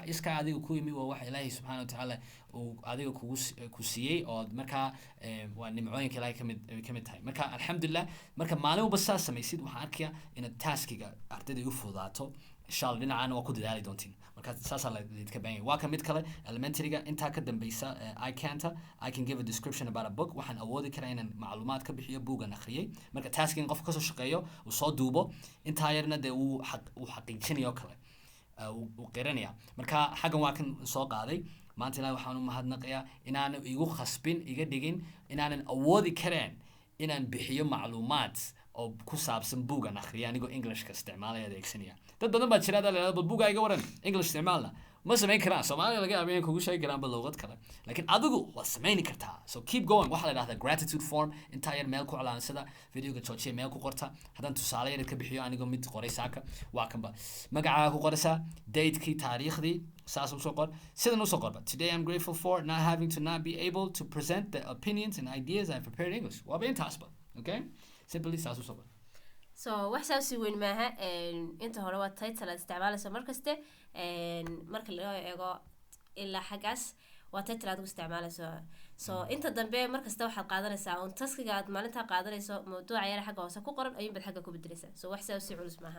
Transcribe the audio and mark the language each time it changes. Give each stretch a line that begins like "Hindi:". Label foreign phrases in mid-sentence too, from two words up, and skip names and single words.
Somali: iska adiga ku yimi waa wax Ilaahay
Arabic: subxaanahu wa ta'ala
Somali: uu adiga ku siiyay oo marka waa nimcooyinka Ilaahay kamid tahay marka alxamdulillah marka maalin walba saa samaysid waxaan arkayaa inaad taskiga ardayda u fudaato
Arabic: insha Allah
Somali: dhinacana waa ku dadaali doontiin marka saasaa la idinka baahan yahay waa ka mid kale elementaryga intaa ka dambeysa
English: I can give a description about a book
Somali: waxaan awoodi karaa inaan macluumaad ka bixiyo buugan akhriyay marka taskiga qof kasoo shaqeeyo uu soo duubo intaa yarna dee uu xaqiijinayo kale uu qiranaya marka xaggan waa kan soo qaaday maanta ilaahay waxaan u mahadnaqayaa inaanu igu khasbin iga dhigin inaanan awoodi karaan inaan bixiyo macluumaad oo ku saabsan buugan akhriya anigoo Englishka isticmaalaya adeegsanaya dad badan baa jira la bal buuga iga waran English isticmaalna ma samayn karaan Soomaaliya laga yaabaa in kugu sheegi karaan bal luqad kale laakiin adigu waa samayn kartaa
English: so keep going
Somali: waxa la yiraahdaa
English: gratitude form
Somali: inta yar meel ku calaansada videoga joojiye meel ku qorta hadan tusaale yar ka bixiyo anigoo mid qoray saaka waa kanba magacaaga ku qoraysaa date-kii taariikhdii saas u soo qor sidan u soo qorba
English: today I'm grateful for not having to not be able to present the opinions and ideas I prepared in English
Somali: waa intaasba okay simply saas u soo qor so wax saasi weyn maaha inta hore waa title aad isticmaalayso markaste marka loo eego ilaa xagaas waa title aad u isticmaalayso so inta dambe markasta waxaad qaadanaysaa on taskiga aad maalinta qaadanayso mawduuca yar xagga hoose ku qoran ayuun bad xagga ku bedelaysaa so wax saasi culus maaha